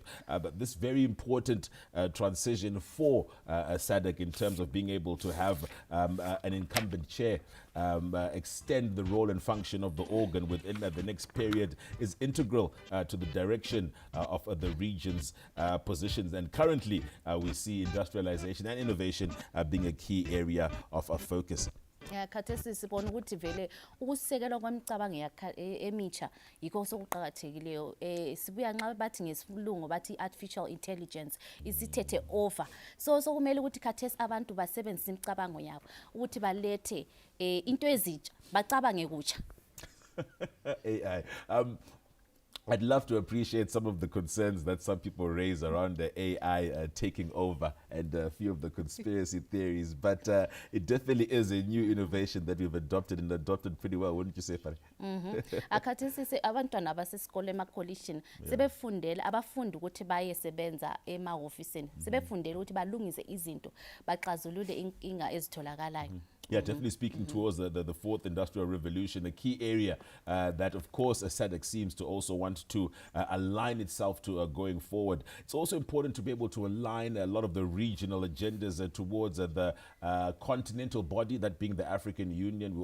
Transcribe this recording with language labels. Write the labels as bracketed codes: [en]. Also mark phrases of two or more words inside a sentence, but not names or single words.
[en] But this very important transition for SADC in terms of being able to have an incumbent chair extend the role and function of the organ within the next period is integral to the direction of the region's positions. And currently we see industrialization and innovation being a key area of focus. [nd] Khathesi sibona ukuthi vele ukusekelwa kwemicabango emitsha yikho sokuqhakathekileyo. Sibuya nxa bathi ngesilungu bathi [en] artificial intelligence [nd] isithethe over. So kumele ukuthi khathesi abantu basebenzise imicabango yabo ukuthi balethe into ezitsha bacabange kutsha. [en] AI. I'd love to appreciate some of the concerns that some people raise around the AI taking over and a few of the conspiracy theories, but it definitely is a new innovation that we've adopted and adopted pretty well, wouldn't you say, Fari? [nd] Akhathesi abantwana abasesikole ema-collegian sebefundela abafundi ukuthi bayesebenza emahofisini sebefundela ukuthi balungise izinto baxazulule inkinga ezitholakalayo. [en] Yeah, definitely speaking towards the fourth industrial revolution, a key area that, of course, SADC seems to also want to align itself to going forward. It's also important to be able to align a lot of the regional agendas towards the continental body, that being the African Union.